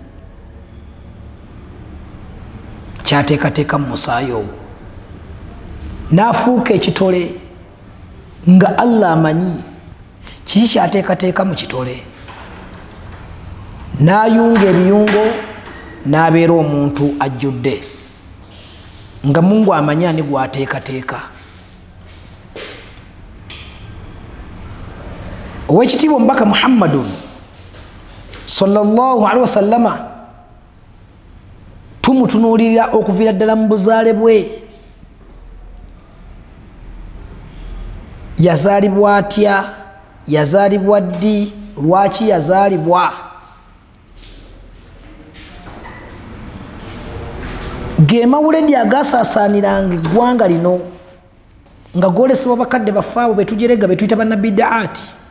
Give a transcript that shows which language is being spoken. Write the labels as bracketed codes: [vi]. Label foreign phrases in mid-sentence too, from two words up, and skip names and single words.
[lg] kyateekateeka mu musaayi ogwo n'afuuka ekitole nga Allah amanyi kiki kyateekateeka mu kitole n'ayunga ebiyungo n'abeera omuntu ajjudde nga Mungu amanyi ani gwateekateeka. Owekitiibwa omubaka Muhammadun [ar] صلى الله عليه وسلم [lg] tumutunuulira okuviira ddala mu buzaale bwe. Yazaalibwa atya? Yazaalibwa ddi? Lwaki yazaalibwa? Ge mawuledi agasaasaaniranga eggwanga lino nga goolesebwa bakadde baffe abo betujerega betuyita bannabidaati.